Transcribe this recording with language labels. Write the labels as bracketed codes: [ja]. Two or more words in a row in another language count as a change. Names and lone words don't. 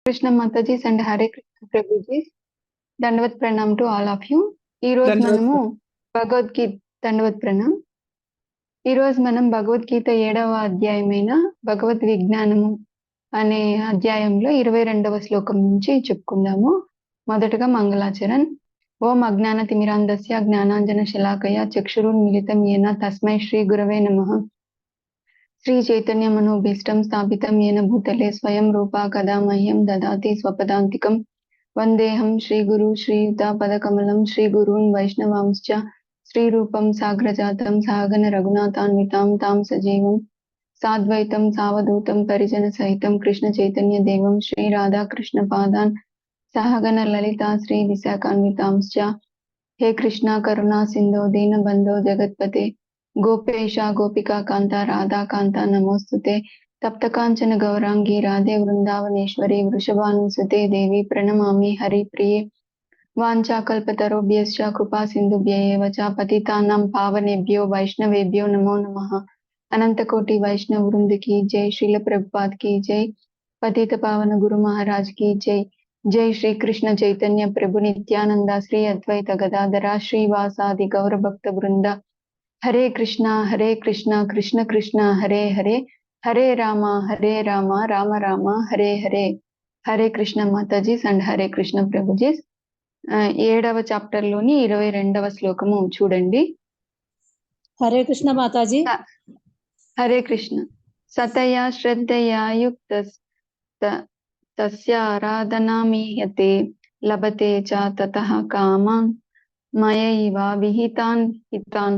[en] Krishna Mataji's and Hare Krishna Prabhuji's. Dandavat Pranam to all of you. [te] ఈ రోజు మనము భగవద్గీత దండవత్ ప్రణామ్. ఈ రోజు మనం భగవద్గీత 7వ అధ్యాయమైన భగవద్ విజ్ఞానము అనే అధ్యాయంలో 22వ శ్లోకం నుంచి చెప్పుకుందాము. మొదటగా మంగళాచరణ్. [sa] ఓం అజ్ఞాన తిమిరాంధస్య జ్ఞానాంజన శలాకయ చక్షురున్మిలితం येन తస్మై శ్రీ గురవే నమః. శ్రీ చైతన్య మనోభీష్టం స్థాపితం येन భూతలే స్వయం రూపా కదా మహ్యం దదాతి స్వపదాంతికం. వందేహం శ్రీ గురు శ్రీయుతాపదకమలం శ్రీ గురూన్ వైష్ణవాంశ్చ శ్రీరూపం సాగ్రజాతం సాగన రఘునాథాన్వితాం తాం సజీవం సాద్వైతం సావధూతం పరిజన సహితం కృష్ణ చైతన్య దేవం శ్రీ రాధాకృష్ణ పాదాన్ సహగన లలితా శ్రీ విశాఖాన్వితాంశ్చ. హే కృష్ణ కరుణా సింధో దీన బంధో జగత్పతే గోపేశ గోపికా కాంత రాధా కాంత నమోస్తుతే. తప్త కాంచన గౌరాంగి రాధే వృందావనేశ్వరి వృషభానుసుతే దేవి ప్రణమామి హరిప్రియే. వాంఛాకల్పతరుభ్యశ్చ కృపా సింధుభ్య ఏవ చ పతితానాం పావనేభ్యో వైష్ణవేభ్యో నమో నమః. అనంతకోటి వైష్ణవ వృంద [hi] की जय. श्रील प्रभुपाद की जय. पतित पावन गुरु महाराज की जय. [sa] जय श्री कृष्ण चैतन्य प्रभु नित्यानंद श्री अद्वैत गदाधरा श्रीवासादि गौर भक्त वृंद. हरे कृष्णा कृष्ण कृष्ण हरे हरे हरे राम राम राम हरे हरे. [en] Hare Krishna Matajis and Hare Krishna Prabhujis. [te] 7వ చాప్టర్ లోని 22వ శ్లోకము చూడండి. హరే కృష్ణ మాతాజీ. హరే కృష్ణ. [sa] సతయా శ్రద్ధయా యుక్త తస్య ఆరాధనామీయతే లభతే చ తతః కామాన్ మయైవ విహితాన్ హితాన్.